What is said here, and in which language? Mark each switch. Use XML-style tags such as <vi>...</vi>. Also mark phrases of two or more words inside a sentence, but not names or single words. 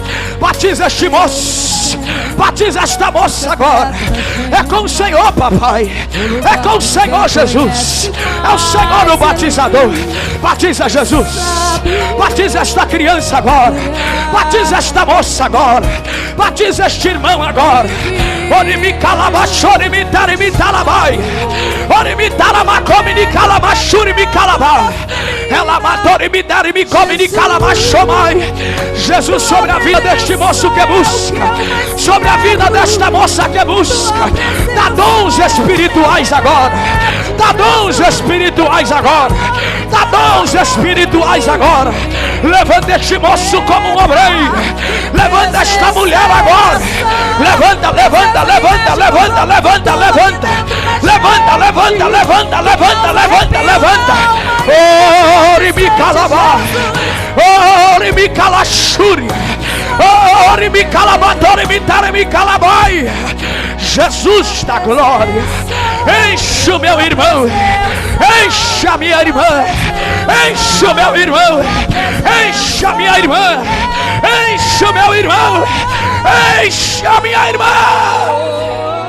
<pt>Batiza este moço. Batiza esta moça agora. É com o Senhor, papai. É com o Senhor, Jesus. É o Senhor o batizador. Batiza, Jesus. Batiza esta criança agora. Batiza esta moça agora. Batiza este irmão agora. Orimi calabachori mi tarimi talabai. Orimi talamacomi ni calabachuri mi calabai. Ela matou e me dar e me come e calabachomai. Jesus, sobre a vida deste moço que busca. Sobre a vida desta moça que busca. Dá dons espirituais agora. Dá dons espirituais agora. Dá dons espirituais agora. Levanta este moço como um obreiro. Levanta esta mulher agora. Levanta, levanta, levanta, levanta, levanta, levanta. Levanta, levanta, levanta, levanta, levanta, levanta. Ore mi calaba. Ore mi calachuri. Ore mi calabatore mi tare mi calabai. Jesus da glória. Enche o meu irmão. Enche a minha irmã. Enche o meu irmão. Enche a minha irmã. Enche o meu irmão. Enche a minha irmã.</pt>